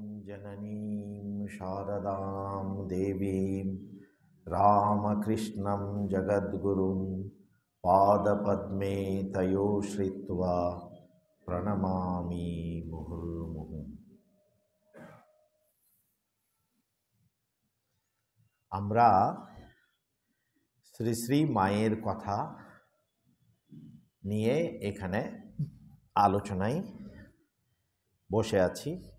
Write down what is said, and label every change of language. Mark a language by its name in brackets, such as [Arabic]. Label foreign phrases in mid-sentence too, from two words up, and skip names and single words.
[Sanskrit] जननीं शारदां देवीं रामकृष्णं जगद्गुरुं पादपद्मे तयो श्रित्वा प्रणमामि मुहुर्मुहुः। [Bangla] আমরা শ্রী শ্রী মায়ের কথা নিয়ে এখানে আলোচনায় বসে আছি।